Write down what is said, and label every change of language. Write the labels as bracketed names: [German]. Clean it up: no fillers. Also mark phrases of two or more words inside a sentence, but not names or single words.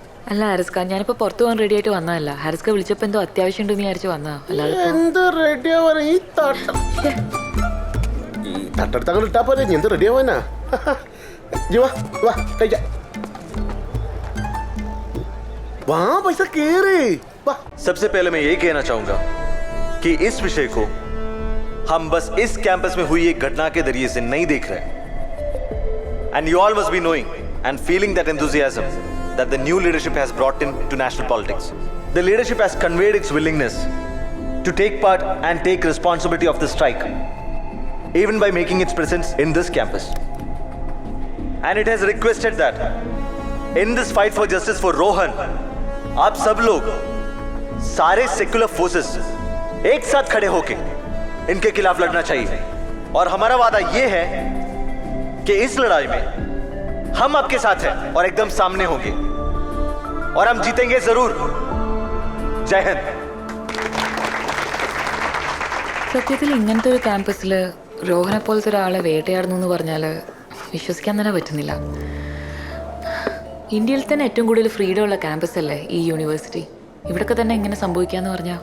[Malayalam] അല്ല ഹാരിസ്ക, ഞാനിപ്പോ പുറത്തു പോകാൻ റെഡി ആയിട്ട് വന്നതല്ല. ഹാരിസ്ക വിളിച്ചപ്പോ എന്തോ അത്യാവശ്യം ഉണ്ടെന്ന് വിചാരിച്ചു വന്നതാ. എന്ത് റെഡിയാവാനാ ഈ തട്ടെടുത്ത് അങ്ങനെ ഇട്ടാ പോലെ എന്ത് റെഡിയാവാനാ? വാ പൈസ കേറി. [Hindi] सबसे पहले मैं यही कहना चाहूंगा कि इस विषय को हम बस इस कैंपस में हुई एक घटना के जरिए से नहीं देख रहे हैं. [English] And you all must be knowing and feeling that enthusiasm that the new leadership has brought into national politics. the leadership has conveyed its willingness to take part and take responsibility of the strike, even by making its presence in this campus. And it has requested that in this fight for justice for Rohan, [Hindi] आप सब लोग सारे सेक्युलर फोर्सेस एक साथ खड़े होके इनके खिलाफ लड़ना चाहिए. और हमारा वादा ये है कि इस लड़ाई में हम आपके साथ हैं और एकदम सामने होंगे और हम जीतेंगे जरूर. जय हिंद. [Malayalam] സത്യത്തിൽ ഇങ്ങനത്തെ ഒരു ക്യാമ്പസിൽ രോഹനെ പോലത്തെ ഒരാളെ വേട്ടയാടുന്നു എന്ന് പറഞ്ഞാൽ വിശ്വസിക്കാൻ തന്നെ പറ്റുന്നില്ല. ഇന്ത്യയിൽ തന്നെ ഏറ്റവും കൂടുതൽ ഫ്രീഡം ഉള്ള ക്യാമ്പസ് അല്ലേ ഈ യൂണിവേഴ്സിറ്റി. ഇവിടൊക്കെ തന്നെ എങ്ങനെ സംഭവിക്കാന്ന് പറഞ്ഞാൽ